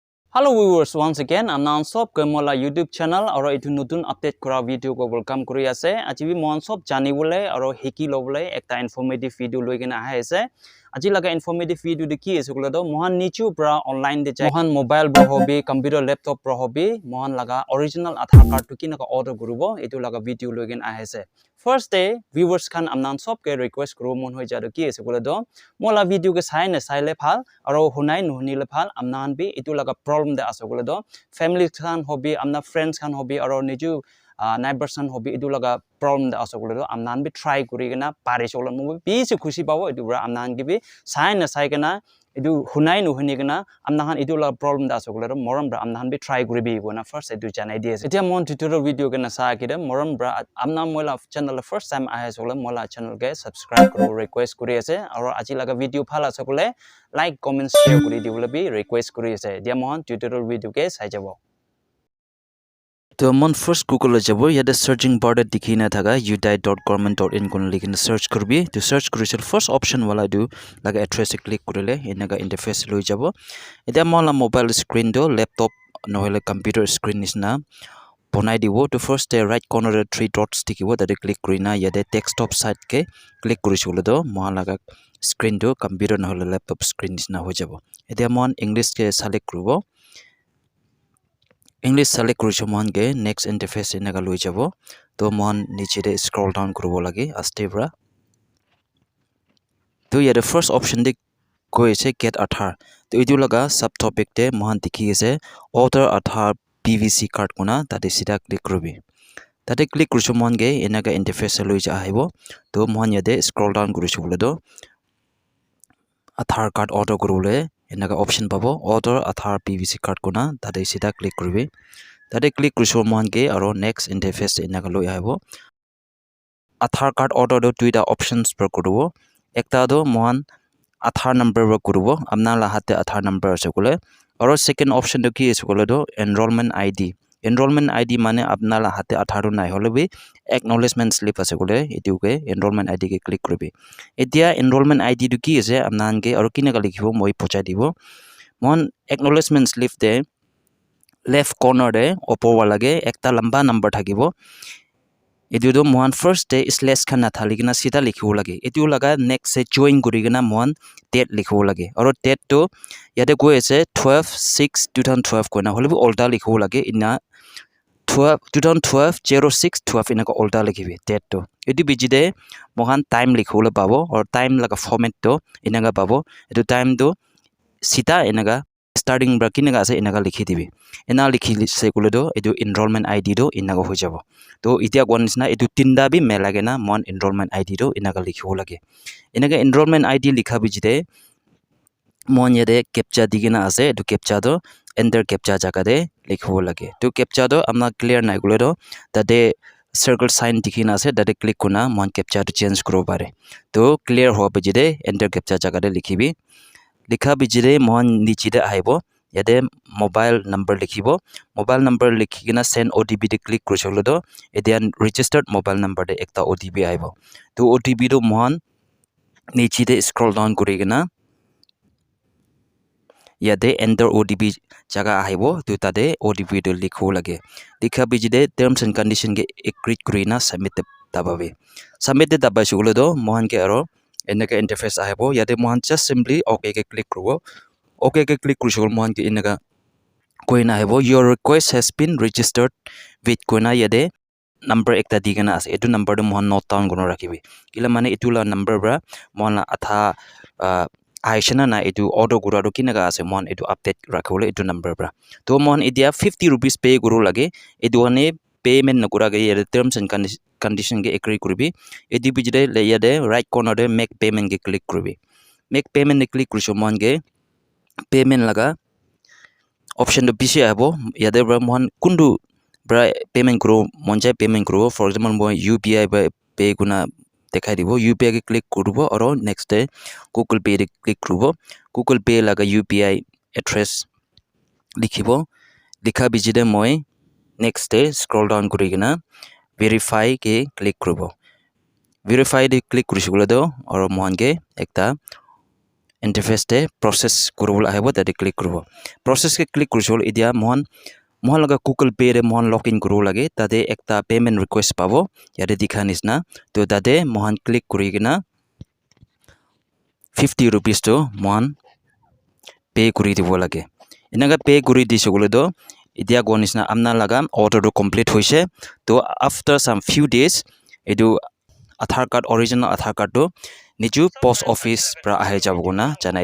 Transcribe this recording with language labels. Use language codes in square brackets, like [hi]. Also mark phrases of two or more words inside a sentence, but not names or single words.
[en] Hello viewers, once again I'm [nag] non-stop Kemola YouTube channel aro itu nutun update kora video ko welcome kori ase aji bi non-stop janibole aro hiki lobole ekta [en] informative video [nag] loi kena ahe ase aji laga [en] informative video [nag] de ki ase kula do mohan nichu pra online de mohan mobile bro hobi [en] computer laptop [nag] pro hobi mohan laga [en] original Aadhaar card [nag] to kinaka order gurubo itu laga video loi kena ahe ase [en] first day viewers [nag] kan am non-stop ke request kuro mon hoi jado ki ase kula do mola video ke sai na sai le phal aro hunai nuhni le phal am nan bi itu laga problem de ase kula do family kan hobi amna friends kan hobi aro niju neighbors kan hobi itu laga problem de ase kula do am nan bi try kuri gena pare cholan mo bi se khushi pawo itu bra am nan gi bi sai na sai gena itu hunai nuhni gena am nan itu laga problem de ase kula do moram bra am nan bi try kuri bi gona first itu janai di ase etia mon [en] tutorial video [nag] gena sa kide moram bra am nan mola [en] channel first time [nag] ahe cholan mola channel ke subscribe kuro request kuri ase aro aji laga video phala sakule [en] like comment share [nag] kuri dibole bi request kuri ase dia mon [en] tutorial video [nag] ke sai jabo to mon first google jabo yada [en] searching bar [nag] de dikhina thaga udai.government.in kon likin search kurbi to search kurisel first option wala do laga [en] address click [nag] kurile enaga interface loi jabo eta mola [en] mobile screen [nag] do laptop nohele [en] computer screen [nag] isna bonai dibo to [en] first right corner [nag] de [en] three dots [nag] dikhibo tade click kurina yade [en] desktop side [nag] ke click kurisule do moha laga screen do computer nohole [en] laptop screen [nag] isna ho jabo eta mon english ke select kurubo [en] English select [nag] kurisho mon ke [en] next interface [nag] enaga loi jabo to mon niche de [en] scroll down [nag] kurubo lage aste bra to yade [en] first option [nag] de koise [en] get Aadhaar [nag] to idu laga subtopic de mon dikhi ase [en] order Aadhaar PVC card [nag] kuna tade sida click kurubi tade click kurisho mon ke enaga interface loi ja aibo to mon yade [en] scroll down [nag] kurisho bole do [en] Aadhaar card order [nag] kurule enaga option pabo [en] order Aadhaar PVC card [nag] kuna tade sida click kuribi tade click kurisho mon ke aro [en] next interface [nag] enaga loi aibo [en] Aadhaar card order [nag] do tuida options per kurubo ekta do mon [en] Aadhaar number [nag] per kurubo amna la hatte [en] Aadhaar number [nag] ase kule aro [en] second option [nag] do ki ase kule do [en] enrollment ID [nag] mane apna la hatte Aadhaar nai hole bi [en] acknowledgement slip [nag] ase kule etu ke [en] enrollment ID [nag] ke click kuribi etia [en] enrollment ID [nag] do ki ase amnan ke aro kine ka likhibo moi pochai dibo mon [en] acknowledgement slip [nag] de [en] left corner [nag] de opor wala ge ekta lamba number thakibo etu do mon [en] first day slash [nag] khan nathali gina sida likhibo lage etu laga next se join guri gina mon date likhibo lage aro date to yate go ase 12/6/2012 koina hole bi olta likhibo lage ina 2012 inaka olta likhibi date to etu bijide mohan time likhibo pabo or time laga format to inaga pabo etu time to sita inaga starting bra kinaga ase inaga likhi dibi ena likhi se kule do etu [en] enrollment ID [nag] do inaga ho jabo to itia kon nisna etu tinda bi melage na mon [en] enrollment ID [nag] do inaga likhibo lage inaga [en] enrollment ID [nag] likha bijide mon yede captcha digina ase etu captcha do [en] enter captcha [nag] jaga de likhibo lage to captcha do amna clear nai kule do tade [en] circle sign [nag] dikhina ase tade click kuna mon captcha to change kuro pare to clear ho bijide [en] enter captcha [nag] jaga de likhibi likha bijire mon niche de aibo yade [en] mobile number [nag] likhibo [en] mobile number [nag] likhigina [en] send OTP [nag] de click kurcholo do edian [en] registered mobile number [nag] de ekta OTP aibo to OTP do mon niche de [en] scroll down [nag] kurigina yade [en] enter OTP [nag] jaga aibo to tade OTP do likho lage likha bijide [en] terms and condition [nag] ke agree kurina submit dababe submit dabai sugolo do mon ke aro enaka interface aibo yade mon [en] just simply okay [nag] ke click kurubo okay ke click kurishol mon ke inaga koina aibo [en] your request has been registered with [nag] koina yade number ekta digana ase etu number do mon [en] note down [nag] gono rakibi kila mane etu la number bra mon la atha aishana na etu order gura do kinaga ase mon etu update rakhole etu number bra to mon idia 50 [en] rupees pay [nag] guru lage etu ane payment na gura ge yade [en] terms and condition [nag] ke agree kuribi edi bijide le yade [en] right corner [nag] de [en] make payment [nag] ke click kuribi [en] make payment [nag] ne click kurisho mon ge payment laga option to bisi abo yade bra mon kundu bra payment kuro monjai payment kuro [en] for example [nag] mo [en] UPI by pay [nag] guna dekhai dibo UPI ke click kurubo aro [en] next day [nag] Google Pay de click kurubo Google Pay laga [en] UPI address [nag] likhibo likha bijide moi [en] next day scroll down [nag] kurigina verify ke click kurubo verify de click kurishugula do aro mon ke ekta interface te process kuribol ahibo tade click kuribo process ke click kurishol idia mohon laga Google Pay re mohon login kuru lage tade ekta [en] payment request [nag] pabo yade dikha nisna to tade mohon click kuri kena 50 rupees to mohon pay kuri dibo lage inaga pay kuri disogole do idia go nisna amna laga order to complete hoise to [en] after some few days [nag] edu [en] Aadhaar Card original Aadhaar Card [nag] to niju [en] post office [nag] pra ahe jabogona janai